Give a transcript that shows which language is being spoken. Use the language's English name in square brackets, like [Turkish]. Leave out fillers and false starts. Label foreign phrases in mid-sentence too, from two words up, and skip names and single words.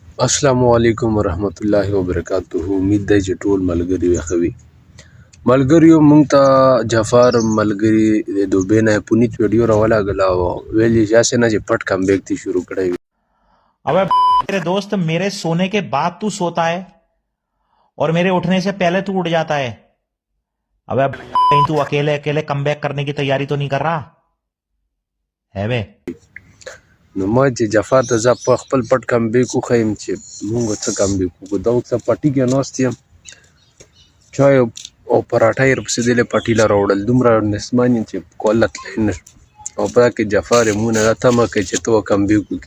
[Arabic] السلام عليكم ورحمة الله وبركاته. [Pashto] उम्मीद ده چې ټول ملګری وي. ملګریو مونږ ته جعفر ملګری د دوبۍ نه پونیت ویډیو راولګله او ویل یې جاسې نه چې پټ [English] come back [Pashto] تی شروع کړی وي. [Hindi] अबे मेरे दोस्त, मेरे सोने के बाद तू सोता है और मेरे उठने से पहले तू उठ जाता है। अबे कहीं तू अकेले अकेले कमबैक करने की तैयारी तो नहीं कर रहा है बे? [Pashto] نو ما چې جعفر ته زه په خپل پټ [English] come back [Pashto] وښیم چې مونږ څه [English] come back [Pashto] وکړو. دا اوس پټي کې ناست یم، چای او پراټه یې ورپسې دلې پټي له راوړل، دومره نسمان یم چې کوله تللی نه شم. او په دا کې جعفر یې مونږ نه دا تمه کوي چې ته [English] come back [Pashto] وکړې.